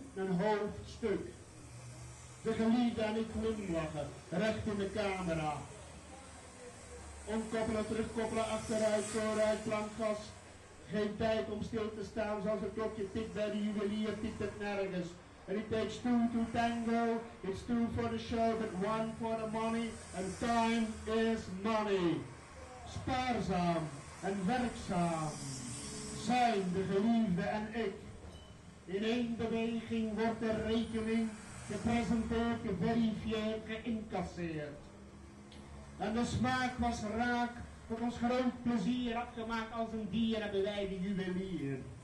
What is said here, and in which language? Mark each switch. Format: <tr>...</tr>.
<nl>Een hoofdstuk. De geliefde en ik glimlachen. Recht in de camera. Omkoppelen, terugkoppelen, achteruit, vooruit, plankgas. Geen tijd om stil te staan zoals een klokje tikt bij de juwelier, tikt het nergens.</nl> <en>And it takes two to tango, it's two for the show, but one for the money, and time is money.</en> <nl>Spaarzaam en werkzaam zijn de geliefde en ik. In één beweging wordt de rekening gepresenteerd, geverifieerd, geïncasseerd. En de smaak was raak, tot ons groot plezier, afgemaakt als een dier hebben wij de juwelier.</nl>